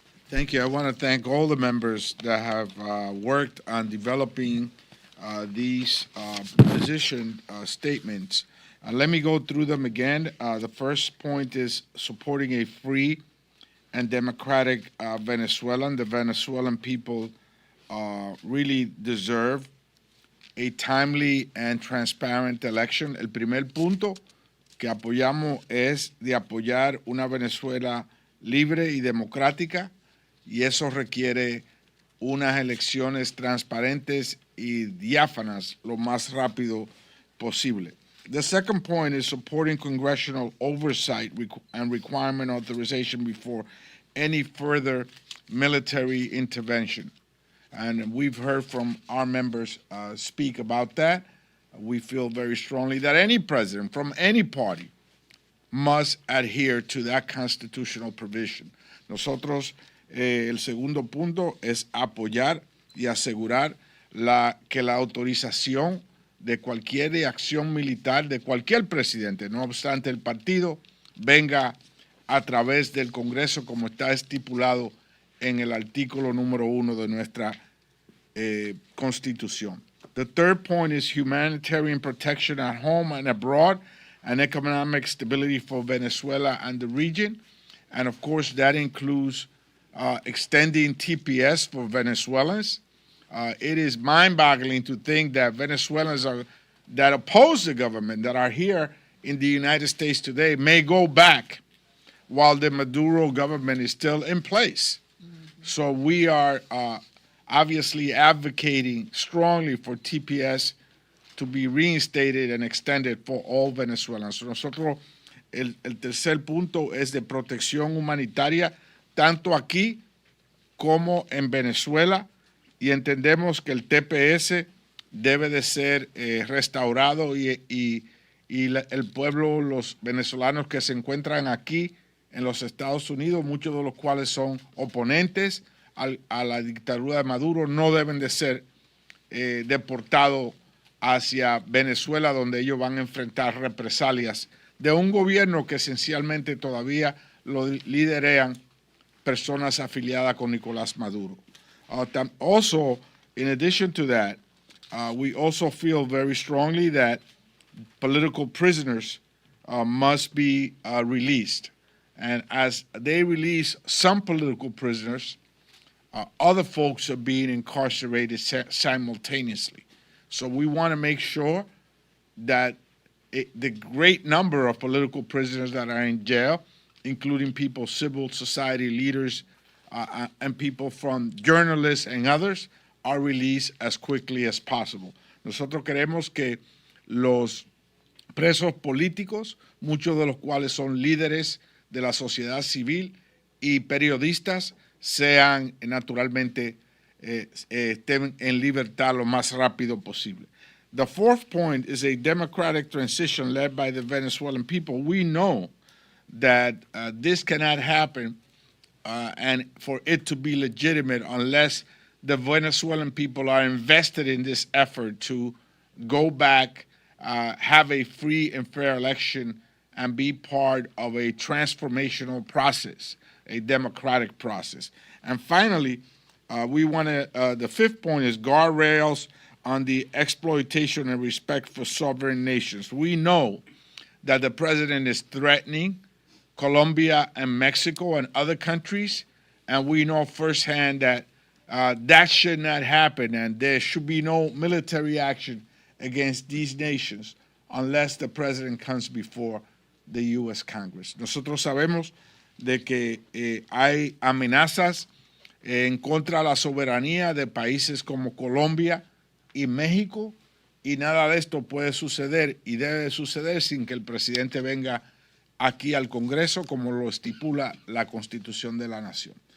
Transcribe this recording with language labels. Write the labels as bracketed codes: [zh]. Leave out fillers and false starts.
[en] Thank you. I want to thank all the members that have worked on developing these position statements. Let me go through them again. The first point is supporting a free and democratic Venezuela. The Venezuelan people really deserve a timely and transparent election. [es] El primer punto que apoyamos es de apoyar una Venezuela libre y democrática, y eso requiere unas elecciones transparentes y diáfanas lo más rápido posible. [en] The second point is supporting congressional oversight and requirement authorization before any further military intervention. And we've heard from our members speak about that. We feel very strongly that any president from any party must adhere to that constitutional provision. [es] Nosotros, el segundo punto es apoyar y asegurar que la autorización de cualquier acción militar de cualquier presidente, no obstante el partido, venga a través del Congreso como está estipulado en el artículo número 1 de nuestra Constitución. [en] The third point is humanitarian protection at home and abroad, and economic stability for Venezuela and the region. And of course, that includes extending TPS for Venezuelans. It is mind-boggling to think that Venezuelans that oppose the government, that are here in the United States today, may go back while the Maduro government is still in place. So we are obviously advocating strongly for TPS to be reinstated and extended for all Venezuelans. [es] Nosotros, el tercer punto es de protección humanitaria, tanto aquí como en Venezuela, y entendemos que el TPS debe de ser restaurado y el pueblo, los venezolanos que se encuentran aquí en los Estados Unidos, muchos de los cuales son oponentes a la dictadura de Maduro, no deben de ser deportados hacia Venezuela, donde ellos van a enfrentar represalias de un gobierno que esencialmente todavía lo liderean personas afiliadas con Nicolás Maduro. [en] Also, in addition to that, we also feel very strongly that political prisoners must be released. And as they release some political prisoners, other folks are being incarcerated simultaneously. So we want to make sure that the great number of political prisoners that are in jail, including people, civil society leaders, and people from journalists and others, are released as quickly as possible. [es] Nosotros queremos que los presos políticos, muchos de los cuales son líderes de la sociedad civil y periodistas, sean naturalmente estén en libertad lo más rápido posible. [en] The fourth point is a democratic transition led by the Venezuelan people. We know that this cannot happen and for it to be legitimate unless the Venezuelan people are invested in this effort to go back, have a free and fair election, and be part of a transformational process, a democratic process. And finally, we want to, the fifth point is guardrails on the exploitation and respect for sovereign nations. We know that the president is threatening Colombia and Mexico and other countries, and we know firsthand that that should not happen, and there should be no military action against these nations unless the president comes before the U.S. Congress. [es] Nosotros sabemos de que hay amenazas en contra de la soberanía de países como Colombia y México, y nada de esto puede suceder y debe suceder sin que el presidente venga aquí al Congreso como lo estipula la Constitución de la Nación.